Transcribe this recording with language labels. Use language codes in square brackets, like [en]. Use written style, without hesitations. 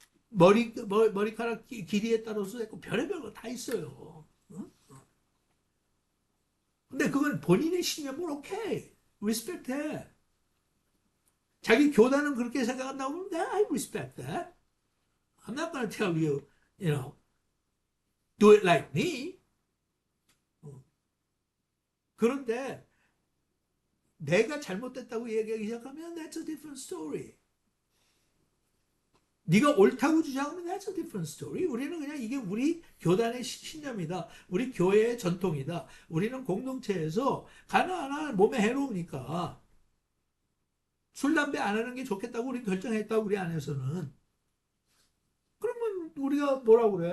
[ko] 머리카락 길이에 따라서 했고 별의별 거 다 있어요. 어? 근데 그건 본인의 신념은 오케이. 리스펙트해. 자기 교단은 그렇게 생각한다고 하면 [en] I respect that. I'm not gonna tell you, you know, do it like me. [ko] 그런데 내가 잘못됐다고 얘기하기 시작하면 [en] that's a different story. [ko] 네가 옳다고 주장하면 [en] that's a different story. [ko] 우리는 그냥 이게 우리 교단의 신념이다. 우리 교회의 전통이다. 우리는 공동체에서 가나하나 몸에 해로우니까 술, 담배 안 하는 게 좋겠다고 우리 결정했다. 우리 안에서는. 그러면 우리가 뭐라고 그래?